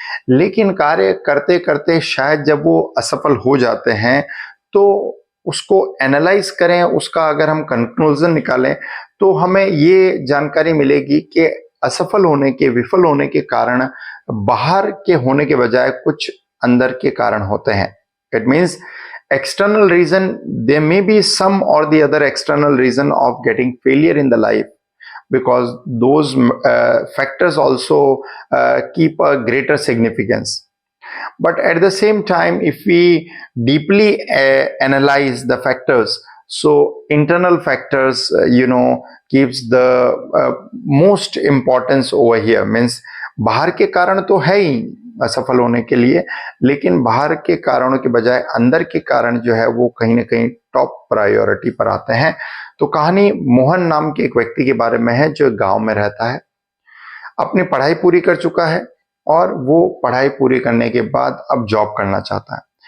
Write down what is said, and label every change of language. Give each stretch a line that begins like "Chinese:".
Hindi: लेकिन कार्य करते करते शायद जब वो असफल हो जाते हैं तो उसको एनालाइज करें, उसका अगर हम कंक्लूजन निकालें तो हमें ये जानकारी मिलेगी कि असफल होने के, विफल होने के कारण बाहर के होने के बजाय कुछ अंदर के कारण होते हैं।
English: It means external reason, there may be some or the other external reason of getting failure in the life, because those factors also keep a greater significance. But at the same time, if we deeply analyze the factors, so internal factors keeps the most importance over here.
Hindi: Means बाहर के कारण तो है ही असफल होने के लिए, लेकिन बाहर के कारणों के बजाय अंदर के कारण जो है वो कहीं ना कहीं टॉप प्रायोरिटी पर आते हैं। तो कहानी मोहन नाम के एक व्यक्ति के बारे में है जो गांव में रहता है, अपनी पढ़ाई पूरी कर चुका है और वो पढ़ाई पूरी करने के बाद अब जॉब करना चाहता है।